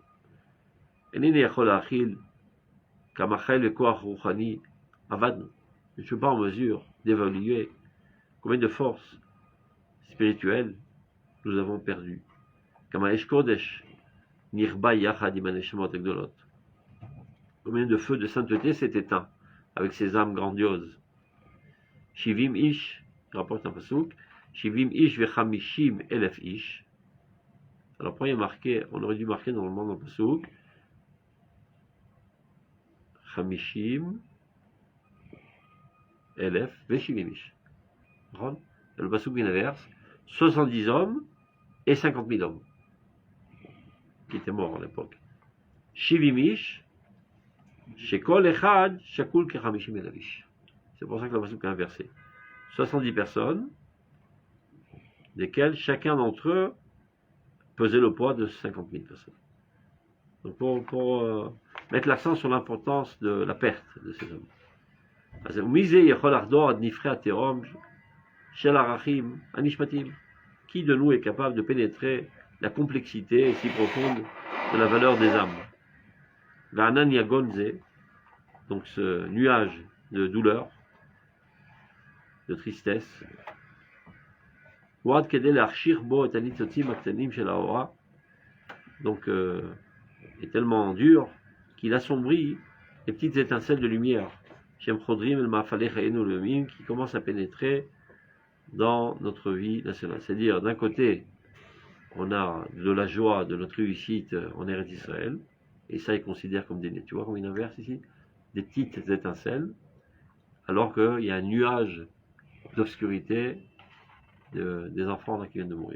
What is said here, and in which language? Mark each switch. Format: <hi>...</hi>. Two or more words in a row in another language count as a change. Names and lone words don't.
<fr>Je ne suis pas en mesure d'évaluer combien de forces spirituelles nous avons perdues. Combien de feux de sainteté s'est éteint avec ces âmes grandioses.</fr> <he>שבעים איש,</he> <fr>rapporte un pasouk,</fr> <he>שבעים איש וחמישים אלף איש.</he> <fr>Alors pourquoi il y a marqué, on aurait dû marquer normalement dans le pasouk,</fr> <he>חמישים אלף ושבעים איש.</he> <fr>Dans le pasouk inverse, 70 hommes et 50 000 hommes qui étaient morts à l'époque.</fr> <he>שבעים איש, שכל אחד, שקול כחמישים אלף איש.</he> <fr>C'est pour ça que la pasuk est inversée. 70 personnes, desquels chacun d'entre eux pesait le poids de 50 000 personnes. Donc pour mettre l'accent sur l'importance de la perte de ces hommes.</fr> <he>אז ומי זה יכול לחדור עד נבחי התהום של ערכים הנשמתיים?</he> <fr>Qui de nous est capable de pénétrer la complexité si profonde de la valeur des âmes?</fr> <he>וענן יגון זה,</he> <fr>donc ce nuage de douleur, de tristesse,</fr> <he>ועד כדי להכשיר בו את הניצוצים הקטנים של האורה,</he> <fr>donc est tellement dur qu'il assombrit les petites étincelles de lumière qui commencent à pénétrer dans notre vie nationale. C'est-à-dire, d'un côté, on a de la joie de notre réussite en Eretz Israël, et ça, il considère comme des, tu vois, comme il inverse ici, des petites étincelles, alors qu'il y a un nuage d'obscurité des enfants là, qui viennent de mourir.</fr>